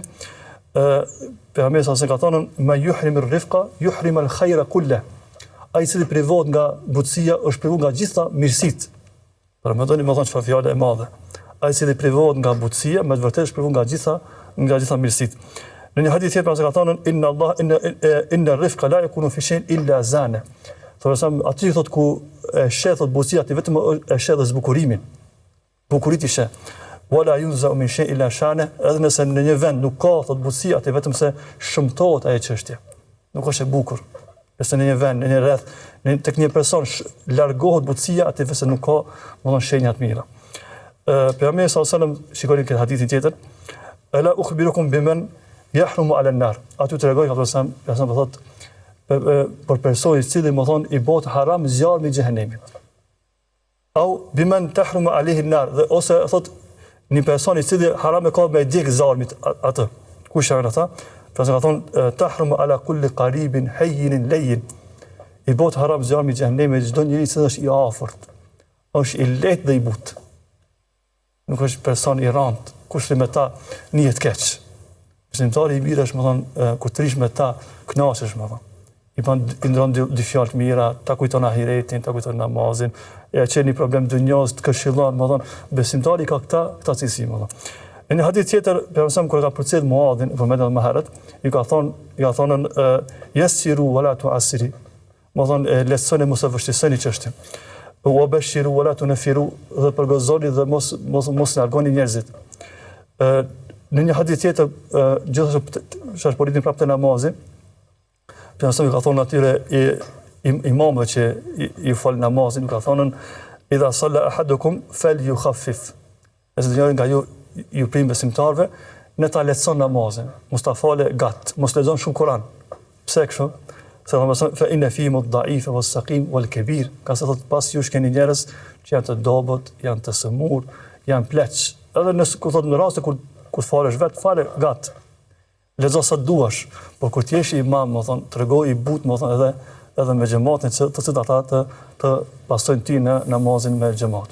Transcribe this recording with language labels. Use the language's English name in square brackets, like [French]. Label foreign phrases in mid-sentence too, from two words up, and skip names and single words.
[Albanian] Pejgamberi sa ka thonë, [Arabic] "من يحرم الرفق يحرم الخير كله." [Albanian] Ai që privohet nga butësia është privuar nga gjitha mirësitë. Pra më thonë çfarë fjalë e madhe. Ai që privohet nga butësia, me të vërtetë është privuar nga gjitha mirësitë. Në një hadith tjetër ka thonë [Arabic] إن الرفق لا يكون في شيء إلا زانه. [Albanian] Aty thot ku e sheh thot buzëqësia, ti vetëm e sheh dhe zbukurimin. Bukurit i sheh. [Arabic] ولا ينزع من شيء إلا شانه, [Albanian] edhe nëse në një vend nuk ka thot buzëqësia, ti vetëm se shëmtohet ajo çështje. Nuk është e bukur. Nëse në një vend, në një rreth, tek një person largohet buzëqësia, aty vetë nuk ka, domethënë shenja të mira. Pejgamberi [Arabic] صلى الله عليه وسلم [Albanian] shikoni këtë hadithin tjetër. [Arabic] ألا أخبركم بمن يحرم على النار. [Albanian] Aty tregoj ka thot për personi i cili më thon i bëhet haram zjarmi i xhehenemit. [Arabic] أو بمن تحرم عليه النار, [Albanian] ose thot një person i cili haram e ka me djeg zjarmit atë. Kush janë ata? Pra ka thon [Arabic] تحرم على كل قريب هين لين. [Albanian] I bëhet haram zjarmi i xhehenemit çdo njeri që është i afërt. Është i lehtë dhe i butë. Nuk është person i rënd, kush me ta niyet keq. Besimtari i mirë është, më thon, kur të rish me ta, kënaqesh, më thon. I ndron dy fjalë të mira, ta kujton ahiretin, ta kujton namazin, e çel një problem dunjos, të këshillon, më thon, besimtari ka këta cilësi, më thon. Në një hadith tjetër, pejgamberi kur ka përcjell Muadhin, përmendet më herët, i ka thonë [Arabic] يسروا ولا تعسروا. [Albanian] Më thon, lehtësoni mos e vështirësoni çështjen. [Arabic] وبشروا ولا تنفروا, [Albanian] dhe përgozoni dhe mos largoni njerëzit. Në një hadith tjetër, gjithashtu është politin prapë të namazit, pejgamberi ka thonë atyre imamëve që i fal namazin, ka thonë [Arabic] إذا صلى أحدكم فليخفف. [Albanian] Nëse njëri nga ju prim besimtarve, ne ta lehtëson namazin, mos ta falë gat, mos lexon shumë Kur'an. Pse kështu? [Arabic] Se فإن فيهم الضعيف والسقيم والكبير. [Albanian] Ka se thot pas jush keni njerëz që janë të dobët, janë të sëmur, janë pleq. Edhe nëse ku thot në raste kur falesh vet, fale gat. Lexo sa duash, por kur ti jesh imam, më thon, tregoj i but, më thon, edhe me xhamatin të cilët ata të pasojnë ty në namazin me xhamat.